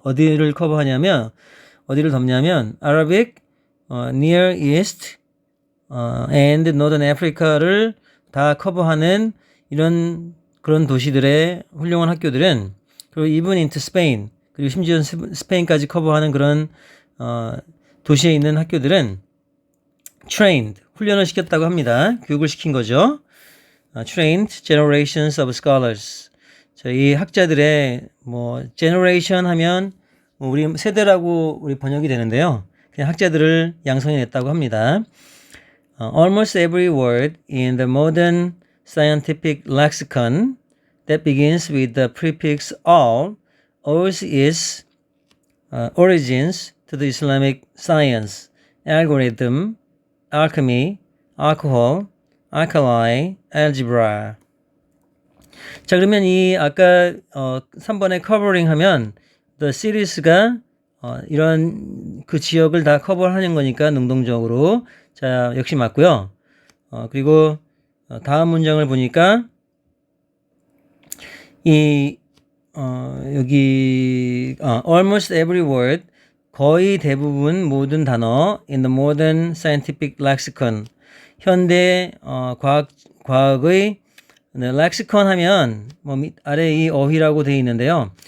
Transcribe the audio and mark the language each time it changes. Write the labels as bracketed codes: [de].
[ko] 어디를 커버하냐면 어디를 덮냐면 Arabic, Near East, and Northern Africa를 다 커버하는 그런 도시들의 훌륭한 학교들은, 그리고 [en] even into Spain, [ko] 그리고 심지어 스페인까지 커버하는 그런 도시에 있는 학교들은 trained, 훈련을 시켰다고 합니다. 교육을 시킨 거죠. [en] trained generations of scholars. [ko] 자, 이 학자들의 generation 하면 우리 세대라고 우리 번역이 되는데요. 그냥 학자들을 양성해냈다고 합니다. [en] Almost every word in the modern scientific lexicon that begins with the prefix al owes its origins to the Islamic science, algorithm, alchemy, alcohol, alkali, algebra. [ko] 자, 그러면 이 아까 3번에 covering 하면 the series가 이런 그 지역을 다 커버하는 거니까 능동적으로. 자, 역시 맞고요. 그리고 다음 문장을 보니까 여기 [en] almost every word, [ko] 거의 대부분 모든 단어 [en] in the modern scientific lexicon, [ko] 현대 과학의 렉시컨 하면 아래 이 어휘라고 되어 있는데요.